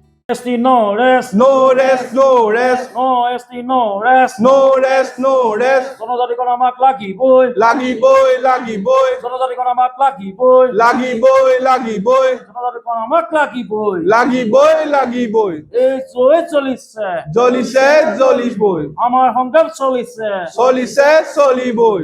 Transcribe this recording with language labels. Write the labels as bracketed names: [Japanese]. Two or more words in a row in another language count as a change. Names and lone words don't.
[English] ST no rest. No rest, no rest. No ST no rest. No rest, no rest. [Assamese] জনজাতিকরণ আমাক লাগিবই। লাগিবই, লাগিবই। জনজাতিকরণ আমাক লাগিবই। লাগিবই, লাগিবই। জনজাতিকরণ আমাক লাগিবই। লাগিবই, লাগিবই। এই জয় চলিছে। জ্বলিছে, জ্বলিবই। আমার সংগ্রাম চলিছে। চলিছে, চলিবই।